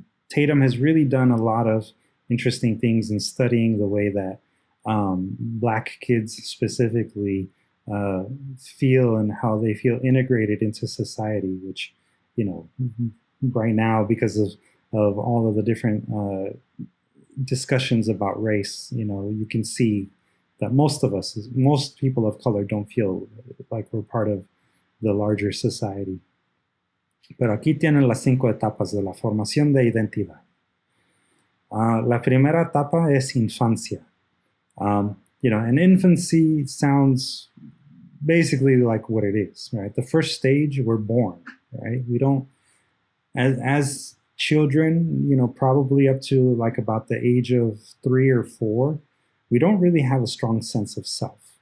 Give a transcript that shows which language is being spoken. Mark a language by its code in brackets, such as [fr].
[en] Tatum has really done a lot of interesting things in studying the way that Black kids specifically feel and how they feel integrated into society, which, right now, because of all of the different discussions about race, you can see that most people of color don't feel like we're part of the larger society. [es] Pero aquí tienen las 5 etapas de la formación de identidad. La primera etapa es infancia. [en] And infancy sounds basically like what it is, right? The first stage, we're born, right? We don't, as children, probably up to like about the age of 3 or 4, we don't really have a strong sense of self.